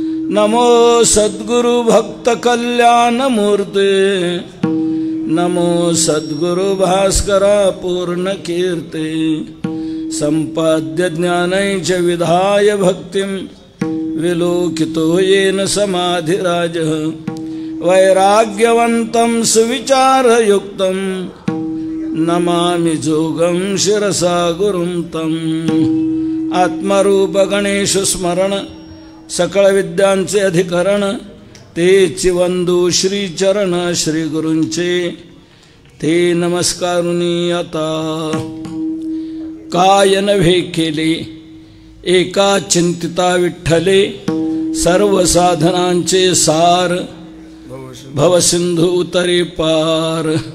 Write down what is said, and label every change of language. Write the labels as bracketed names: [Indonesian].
[Sanskrit] नमो सद्गुरु भक्त कल्याण मूर्ते, नमो सद्गुरु भास्करा पूर्ण कीर्ते। संपाद्य ज्ञानैच विधाय भक्तिं, विलोकितो येन समाधिराजः। वैराग्यवन्तं सुविचारयुक्तं, नमामि जोगं शिरसा गुरुं तम्। [Marathi] आत्मरूप गणेश स्मरण, सकळ विद्यांचे अधिकरण, तेची वंदू श्री चरण श्री गुरूंचे, ते नमस्कारुनी आता। काय नव्हे केले एका चिंतिता विठ्ठले, सर्व साधनांचे सार भवसिंधू तरी पार।